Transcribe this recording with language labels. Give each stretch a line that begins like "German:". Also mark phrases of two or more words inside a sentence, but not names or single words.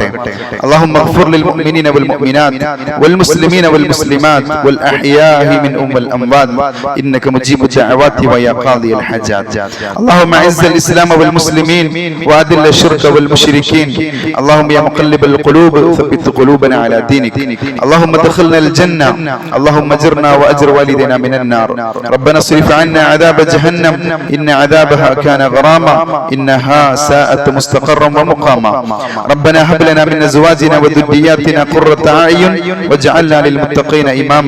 Arabic: اللهم اغفر للمؤمنين والمؤمنات والمسلمين والمسلمات والأحياء منهم والأموات إنك مجيب الدعوات ويا قاضي الحاجات. اللهم أعز الإسلام والمسلمين وأذل الشرك والمشركين. اللهم يا مقلب القلوب ثبت قلوبنا على دينك. اللهم ادخلنا الجنة، اللهم اجرنا واجر والدينا من النار. ربنا اصرف عنا عذاب جهنم إن عذابها كان غراما إنها ساءت مستقرا ومقاما. ربنا هب لنا من ازواجنا وذرياتنا قرة اعين واجعلنا للمتقين اماما.